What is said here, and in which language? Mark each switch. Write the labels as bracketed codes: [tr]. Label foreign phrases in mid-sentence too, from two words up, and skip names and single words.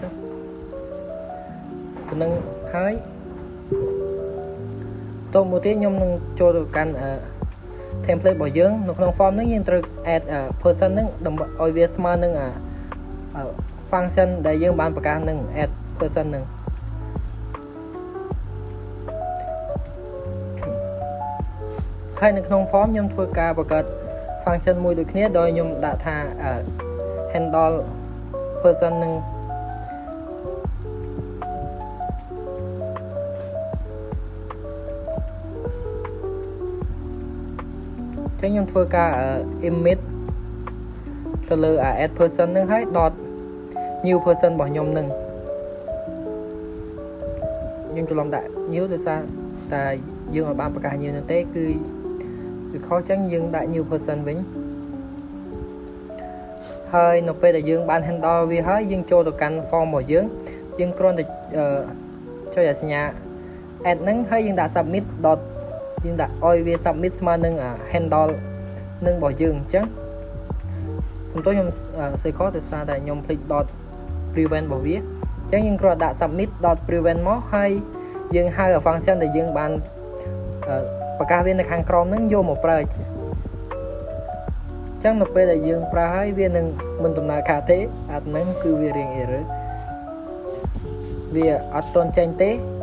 [km] ប៉ុណ្ណឹងហើយតមកទៀតខ្ញុំនឹងចូលទៅកាន់ template របស់យើងនៅក្នុង form នេះយើងត្រូវ [en] add person [km] នឹងដើម្បីឲ្យវាស្មើនឹង function ដែលយើងបានប្រកាសនឹង [en] add person [km] នឹងហើយនៅក្នុង form ខ្ញុំធ្វើការបង្កើត function មួយដូចគ្នាដោយខ្ញុំដាក់ថា [en] handle person [km] នឹង ចឹងខ្ញុំធ្វើការ emit ទៅលើ [en] add person [km] នឹងហើយ [en] dot new person [km] របស់ខ្ញុំនឹងខ្ញុំច្រឡំដាក់ new ដោយសារតែយើងឲ្យបានប្រកាស new នោះទេគឺវាខុសចឹងយើងដាក់ [en] new person [km] វិញ ហើយនៅពេលដែលយើងបាន handle វាហើយយើងចូលទៅកាន់ form របស់យើងគ្រាន់តែចុចសញ្ញា add ហ្នឹងហើយយើងដាក់ [en] submit dot [km] យើងដាក់ឲ្យវា submit ស្មើនឹង handle នឹងរបស់យើងអញ្ចឹងសំទោសខ្ញុំសេខដោយសារតែខ្ញុំភ្លេច [en] dot prevent [km] របស់វាអញ្ចឹងយើងគ្រាន់តែដាក់ [en] submit dot prevent [km] មកហើយយើងហៅ function ដែលយើងបានប្រកាសវានៅខាងក្រោមហ្នឹងយកមកប្រើអញ្ចឹងនៅពេលដែលយើងប្រើហើយវានឹងមិនដំណើរការទេអាហ្នឹងគឺវារៀង error វាអត់ទាន់ចេញទេ